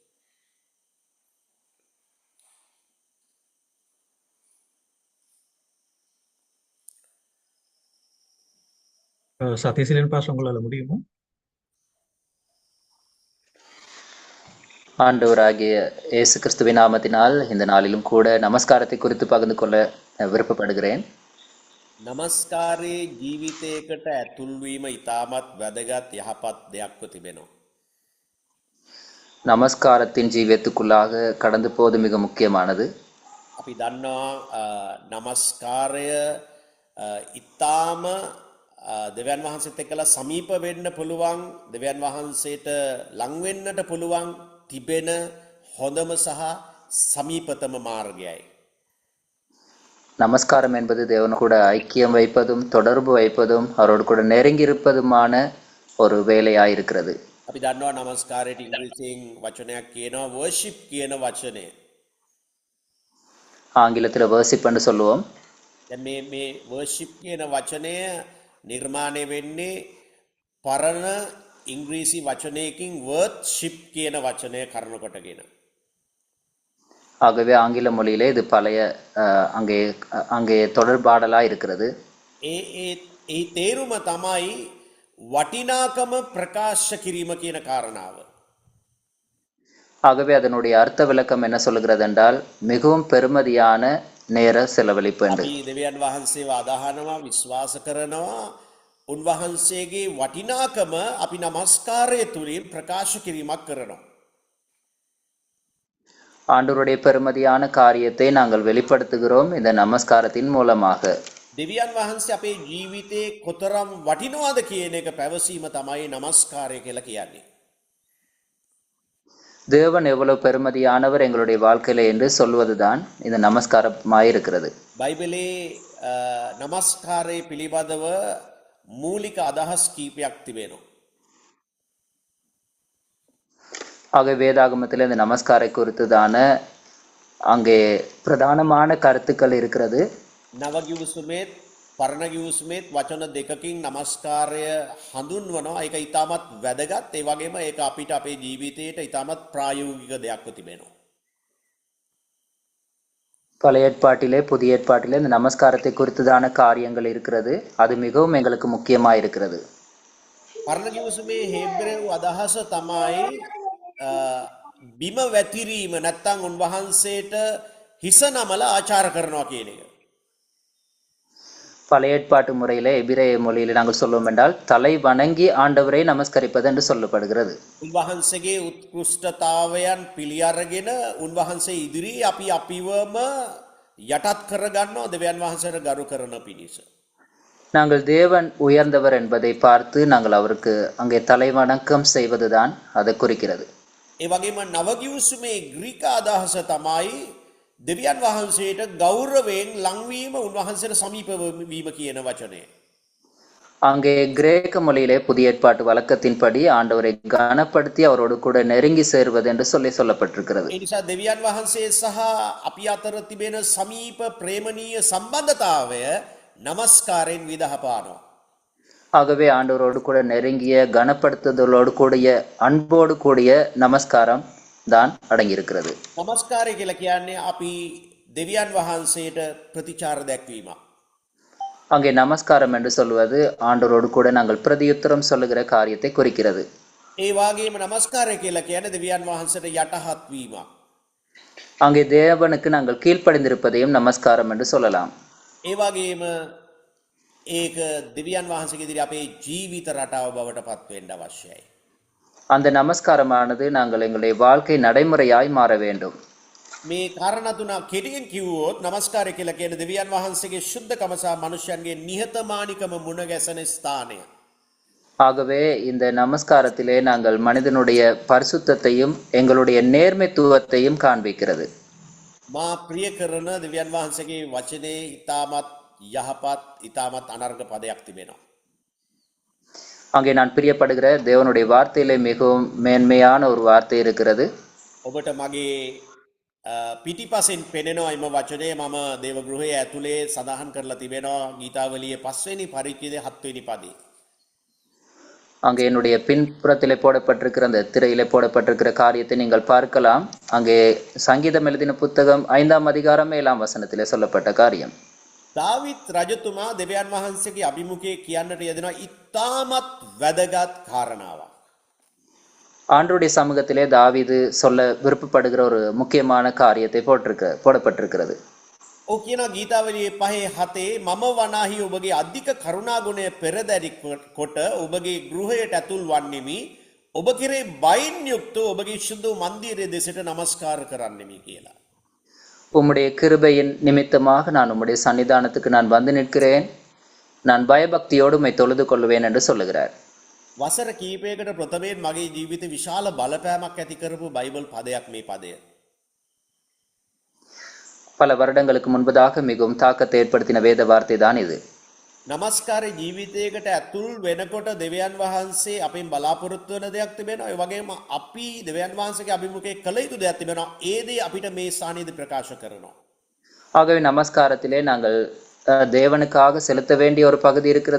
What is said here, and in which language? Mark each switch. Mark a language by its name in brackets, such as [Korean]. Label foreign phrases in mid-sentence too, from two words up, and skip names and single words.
[Tamil] சதீசிலின் பாஸ் உங்களால முடியுமா? ஆண்டவராகிய இயேசு கிறிஸ்துவின் நாமத்தினால் இந்த நாளிலும் கூட நமஸ்காரத்தை குறித்து பகிர்ந்து கொள்ள விருப்பப்படுகிறேன். [Sinhala] නමස්කාරයේ ජීවිතයකට ඇතුල්වීම ඉතාමත් වැදගත් යහපත් දෙයක්ව තිබෙනවා. [Tamil] நமஸ்காரத்தின் ஜீவியத்துக்குள்ளாக கடந்து போவது மிக முக்கியமானது. [Sinhala] අපි දන්නවා නමස්කාරය ඉතාම දෙවියන් වහන්සේත් එක්කලා සමීප වෙන්න පුළුවන්, දෙවියන් වහන්සේට ලං වෙන්නට පුළුවන් තිබෙන හොඳම සහ සමීපතම මාර්ගයයි. [Tamil] நமஸ்காரம் என்பது தேவனோடு கூட ஐக்கியம் வைப்பதும் தொடர்பு வைப்பதும் அவரோடு கூட நெருங்கி இருப்பதுமான ஒரு வேலையாயிருக்கிறது. [Sinhala] අපි දන්නවා නමස්කාරයට ඉංග්‍රීසියෙන් වචනයක් කියනවා worship කියන වචනය. [Tamil] ஆங்கிலத்தில் worship என்று சொல்லுவோம். [Sinhala] දැන් මේ worship කියන වචනය නිර්මාණය වෙන්නේ පරණ ඉංග්‍රීසි වචනයකින් worship කියන වචනය කරන කොටගෙන. [Tamil] ஆகவே ஆங்கில மொழியிலே இது பழைய அங்கே தொடர்பாடலாக இருக்கிறது. [Sinhala] ඒ තේරුම තමයි වටිනාකම ප්‍රකාශ කිරීම කියන කාරණාව. [Tamil] ஆகவே அதனுடைய அர்த்த விளக்கம் என்ன சொல்லுகிறது என்றால் மிகவும் பெருமதியான நேர செலவழிப்பு என்று. [Sinhala] අපි දෙවියන් වහන්සේව අදහනවා, විශ්වාස කරනවා. උන්වහන්සේගේ වටිනාකම අපි නමස්කාරය තුලින් ප්‍රකාශ කිරීමක් කරනවා. [Tamil] ஆண்டவருடைய பெருமதியான காரியத்தை நாங்கள் வெளிப்படுத்துகிறோம் இந்த நமஸ்காரத்தின் மூலமாக. [Sinhala] දෙවියන් වහන්සේ අපේ ජීවිතේ කොතරම් වටිනවද කියන එක පැවසීම තමයි නමස්කාරය කියලා කියන්නේ. [Tamil] தேவன் எவ்வளவு பெருமதியானவர் எங்களுடைய வாழ்க்கையில என்று சொல்வதுதான் இந்த நமஸ்காரமாயிருக்கிறது. [Sinhala] බයිබලේ නමස්කාරය පිළිබඳව මූලික අදහස් කීපයක් තිබෙනවා. [Tamil] ஆக வேதாகமத்தில் இந்த நமஸ்காரை குறித்துதான அங்கே பிரதானமான கருத்துக்கள் இருக்கிறது. [Sinhala] නව ගිවිසුමේත් පරණ ගිවිසුමේත් වචන දෙකකින් නමස්කාරය හඳුන්වනවා. ඒක ඊටමත් වැදගත්. ඒ වගේම ඒක අපිට අපේ ජීවිතයට ඊටමත් ප්‍රායෝගික දෙයක්ව තිබෙනවා. [Tamil] பழைய ஏற்பாட்டிலே புதிய ஏற்பாட்டிலே இந்த நமஸ்காரத்தை குறித்துதான காரியங்கள் இருக்கிறது. அது மிகவும் எங்களுக்கு முக்கியமாக இருக்கிறது. [Sinhala] පරණ ගිවිසුමේ හේබ්‍රේව අදහස තමයි බිම වැතිරීම නැත්තම් උන්වහන්සේට හිස නමලා ආචාර කරනවා කියන එක. [Tamil] பழைய ஏற்பாட்டு முறையிலே எபிரேய மொழியில் நாங்கள் சொல்லுவோம் என்றால் தலை வணங்கி ஆண்டவரை நமஸ்கரிப்பது என்று சொல்லப்படுகிறது. [Sinhala] උන්වහන්සේගේ උත්කෘෂ්ඨතාවයන් පිළි අරගෙන උන්වහන්සේ ඉදිරි අපි අපිවම යටත් කරගන්නවා දෙවියන් වහන්සේට ගරු කරන පිණිස. [Tamil] நாங்கள் தேவன் உயர்ந்தவர் என்பதை பார்த்து நாங்கள் அவருக்கு அங்கே தலை வணக்கம் செய்வதுதான் அதை குறிக்கிறது. [Sinhala] ඒ වගේම නවගිවිසුමේ ග්‍රීක අදහස තමයි දෙවියන් වහන්සේට ගෞරවයෙන් ලංවීම උන්වහන්සේට සමීප වීම කියන වචනය. [Tamil] அங்கே கிரேக்க மொழியிலே புதிய ஏற்பாட்டு வழக்கத்தின்படி ஆண்டவரை கனப்படுத்தி அவரோடு கூட நெருங்கி சேர்வது என்று சொல்லப்பட்டிருக்கிறது. [Sinhala] ඒ නිසා දෙවියන් වහන්සේ සහ අපි අතර තිබෙන සමීප ප්‍රේමණීය සම්බන්ධතාවය නමස්කාරයෙන් විදහපානවා. [Tamil] ஆகவே ஆண்டவரோடு கூட நெருங்கிய கனப்படுத்துதலோடு கூடிய அன்போடு கூடிய நமஸ்காரம் தான் அடங்கியிருக்கிறது. [Sinhala] නමස්කාරය කියලා කියන්නේ අපි දෙවියන් වහන්සේට ප්‍රතිචාර දැක්වීමක්. [Tamil] அங்கே நமஸ்காரம் என்று சொல்வது ஆண்டவரோடு கூட நாங்கள் பிரதியுத்தரம் சொல்லுகிற காரியத்தை குறிக்கிறது. [Sinhala] ඒ වගේම නමස්කාරය කියලා කියන්නේ දෙවියන් වහන්සේට යටහත් වීමක්. [Tamil] அங்கே தேவனுக்கு நாங்கள் கீழ்ப்படிந்திருப்பதையும் நமஸ்காரம் என்று சொல்லலாம். [Sinhala] ඒ වගේම ඒක දෙවියන් වහන්සේගේ ඉදිරියේ අපේ ජීවිත රටාව බවට පත් වෙන්න අවශ්‍යයි. [Tamil] அந்த நமஸ்காரமானது நாங்கள் எங்களுடைய வாழ்க்கை நடைமுறையாய் மாற வேண்டும். [Sinhala] මේ කාරණා තුන කෙටියෙන් කිව්වොත් නමස්කාරය කියලා කියන්නේ දෙවියන් වහන්සේගේ ශුද්ධකම සහ මනුෂ්‍යයන්ගේ නිහතමානිකම මුණ ගැසෙන ස්ථානය. [Tamil] ஆகவே இந்த நமஸ்காரத்திலே நாங்கள் மனிதனுடைய பரிசுத்தத்தையும் எங்களுடைய நேர்மைத்துவத்தையும் காண்பிக்கிறது. [Sinhala] මා ප්‍රිය කරන දෙවියන් වහන්සේගේ වචනේ ඊටමත් යහපත් ඊටමත් අනර්ග පදයක් තිබෙනවා. [Tamil] அங்கே நான் பிரியப்படுகிற தேவனுடைய வார்த்தையிலே மிகவும் மேன்மையான ஒரு வார்த்தை இருக்கிறது. [Sinhala] ඔබට මගේ පිටිපසෙන් පෙනෙනවා එම වචනය මම දේව ගෘහයේ ඇතුලේ සඳහන් කරලා තිබෙනවා ගීතාවලියේ 5 වෙනි පරිච්ඡේදයේ 7 වෙනි පදේ. [Tamil] அங்கே என்னுடைய பின்புறத்திலே போடப்பட்டிருக்கிற அந்த திரையிலே போடப்பட்டிருக்கிற காரியத்தை நீங்கள் பார்க்கலாம். அங்கே சங்கீதம் எழுதின புத்தகம் 5ஆம் அதிகாரம் 7ஆம் வசனத்திலே சொல்லப்பட்ட காரியம். [Sinhala] දාවිත් රජතුමා දෙවියන් වහන්සේගේ අභිමුඛයේ කියන්නට යෙදෙනවා ඉතාමත් වැදගත් කාරණාවක්. [Tamil] ஆண்டவருடைய சமூகத்திலே தாவீது சொல்ல விருப்பப்படுகிற ஒரு முக்கியமான காரியத்தை போடப்பட்டிருக்கிறது. [Sinhala] ඔව් කියනවා ගීතාවලියේ 5:7 මම වනාහි ඔබගේ අධික කරුණා ගුණය පෙරදරි කොට ඔබගේ ගෘහයට ඇතුල් වන්නෙමි. ඔබ කෙරේ බයින් යුක්තව ඔබගේ සුදු මන්දිරයේ දෙසට නමස්කාර කරන්නෙමි කියලා. [Tamil] உம்முடைய கிருபையின் நிமித்தமாக நான் உம்முடைய சன்னிதானத்துக்கு நான் வந்து நிற்கிறேன், நான் பயபக்தியோடு உம்மை தொழுது கொள்வேன் என்று சொல்லுகிறார். [Sinhala] වසර කීපයකට ප්‍රථමයෙන් මගේ ජීවිතේ විශාල බලපෑමක් ඇති කරපු බයිබල් පදයක් මේ පදය. [Tamil] பல வருடங்களுக்கு முன்பதாக மிகவும் தாக்கத்தை ஏற்படுத்தின வேத வார்த்தை தான் இது. [Sinhala] නමස්කාර ජීවිතයකට ඇතුල් වෙනකොට දෙවියන් වහන්සේ අපෙන් බලාපොරොත්තු වෙන දෙයක් තිබෙනවා. ඒ වගේම අපි දෙවියන් වහන්සේගේ අභිමුඛයේ කළ යුතු දෙයක් තිබෙනවා. ඒ දේ අපිට මේ ස්ථානයේදී ප්‍රකාශ කරනවා. [Tamil] ஆகவே நமஸ்காரத்திலே நாங்கள் தேவனுக்காக செலுத்த வேண்டிய ஒரு பகுதி இருக்கிறது.